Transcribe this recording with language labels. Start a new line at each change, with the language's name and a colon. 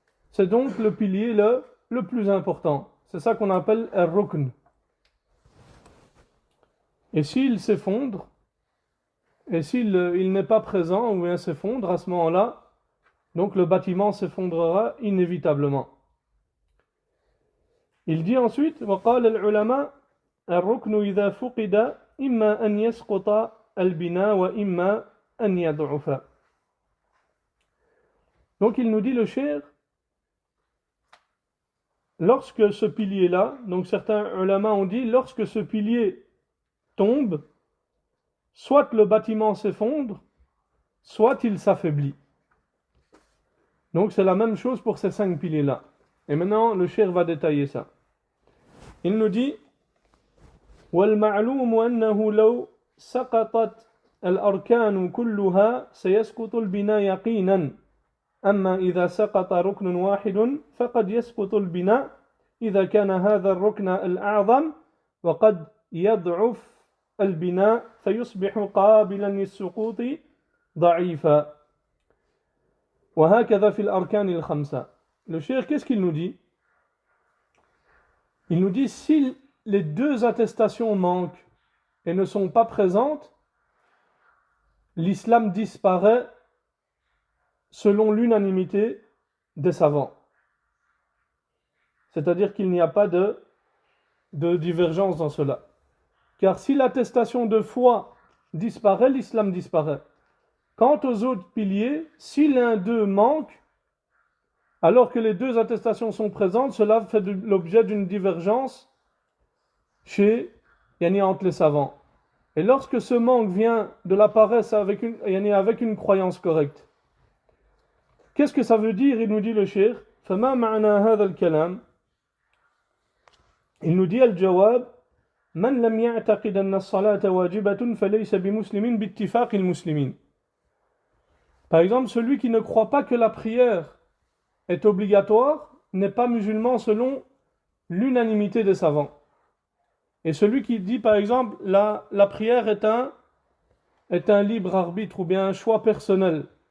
French: C'est donc le pilier le plus important. C'est ça qu'on appelle al-rukn. Et s'il s'effondre, et s'il n'est pas présent ou bien s'effondre, à ce moment-là, donc le bâtiment s'effondrera inévitablement. Il dit ensuite,
Arabic: وقال العلماء الركن إذا فقد إما أن يسقط البناء وإما أن يضعف.
French: Donc il nous dit le cheikh, lorsque ce pilier-là, donc certains ulama ont dit, lorsque ce pilier tombe, soit le bâtiment s'effondre, soit il s'affaiblit. Donc c'est la même chose pour ces 5 piliers-là. Et maintenant, le cheikh va détailler ça. Il nous dit
Arabic: وَالْمَعْلُومُ أَنَّهُ لَوْ سَقَطَتْ الْأَرْكَانُ كُلُّهَا سَيَسْقُطُ الْبِنَاءُ يَقِينًا أما إذا سقط ركن واحد فقد يسقط البناء إذا كان هذا الركن الأعظم وقد يضعف البناء فيصبح قابلا للسقوط ضعيفا وهكذا في الأركان الخمسة.
French: Le cheikh, qu'est-ce qu'il nous dit? Il nous dit si les 2 attestations manquent et ne sont pas présentes, l'islam disparaît selon l'unanimité des savants. C'est-à-dire qu'il n'y a pas de divergence dans cela. Car si l'attestation de foi disparaît, l'islam disparaît. Quant aux autres piliers, si l'un d'eux manque, alors que les 2 attestations sont présentes, cela fait l'objet d'une divergence entre les savants. Et lorsque ce manque vient de la paresse avec une croyance correcte, qu'est-ce que ça veut dire? Il nous dit le cheikh,
Arabic: فما معنى هذا الكلام?
French: Il nous dit
Arabic: الجواب من لم يعتقد أن الصلاة واجبة فليس بمسلم باتفاق المسلمين.
French: Par exemple, celui qui ne croit pas que la prière est obligatoire n'est pas musulman selon l'unanimité des savants. Et celui qui dit par exemple la prière est un libre arbitre ou bien un choix personnel.